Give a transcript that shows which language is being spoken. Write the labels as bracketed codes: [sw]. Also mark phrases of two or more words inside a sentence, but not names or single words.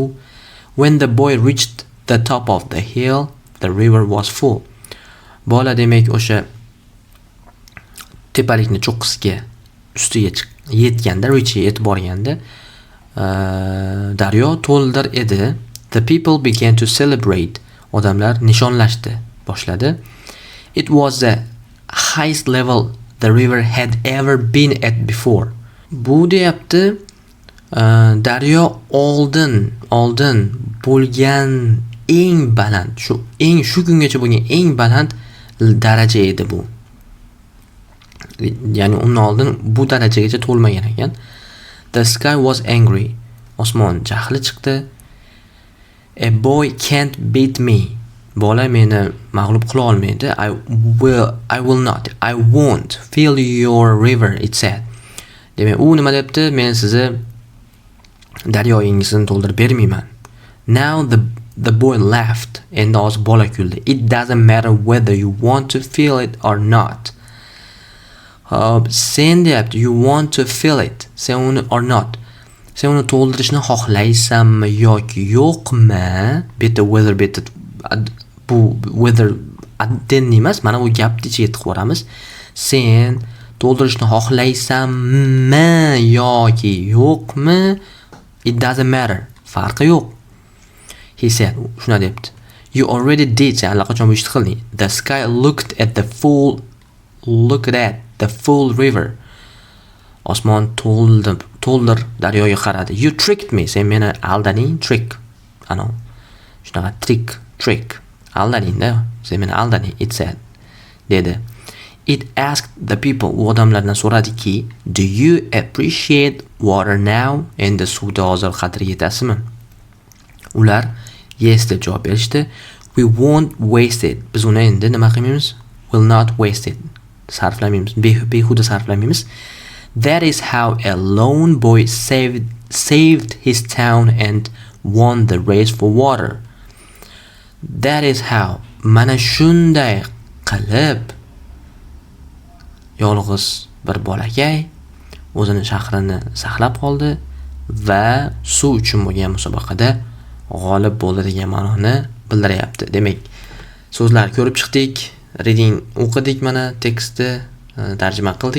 [en] When the boy reached the top of the hill, the river was full. [uz] Bola demak o'sha tepalikni cho'qqisiga ustiga yetganda, yetib borganda daryo to'ldir edi. [en] The people began to celebrate. [uz] Odamlar nishonlashdi boshladi. [en] It was the highest level the river had ever been at before. [uz] Bu deyapti daryo oldin bo'lgan eng baland, shu kungacha bo'lgan eng baland daraja edi bu. Ya'ni undan oldin bu darajagacha to'lmagan ekan. [en] The sky was angry. [uz] Osmon jahli chiqdi. [en] A boy can't beat me. [uz] Bola meni mag'lub qila olmaydi. [en] I will not. I won't fill your river, it said. [uz] Demak, u nima debdi? Men sizni daryoyingizni to'ldirib bermayman. [en] Now the boy laughed. [uz] Endi hozir bola kuldi. [en] It doesn't matter whether you want to fill it or not. [uz] Sen deyapti, [en] you want to fill it. [uz] Sen uni [en] or not. [uz] Sen uni to'ldirishni xohlaysanmi yoki yo'qmi? [en] Better whether [uz] bu whether adden emas, mana bu gapni ichiga yetib boramiz. Sen to'ldirishni xohlaysanmi yoki yo'qmi? [en] It doesn't matter. [uz] Farqi yo'q. [en] He said, [uz] shuna debdi. [en] You already did. [uz] Sen allaqachon bu ishni qilding. [en] The sky looked at the full river. [uz] Osmon to'ldir daryoga qaradi. [en] You tricked me. [uz] Sen meni aldading. Trick. Shunaqa trick. Aldading-da. Sen meni aldading. [en] It said. Dedi. It asked the people. [uz] U odamlardan so'radiki, [en] do you appreciate water now? [uz] Endi suvda hozir qadri yetasizmi? Ular yes deb javob berishdi. [en] We won't waste it. [uz] Biz uni endi nima qilmaymiz? [en] Will not waste it. [uz] Sarflamaymiz. Behuda sarflamaymiz. [en] That is how a lone boy saved his town and won the race for water. That is how. [uz] Mana shunday qilib yolg'iz bir bolakay o'zini shahrini saqlab qoldi va suv uchun bo'lgan musobaqada g'olib bo'ldi degan ma'noni bildiryapti. Demak, so'zlarni ko'rib chiqdik, reading o'qidik, mana tekstni tarjima qildik.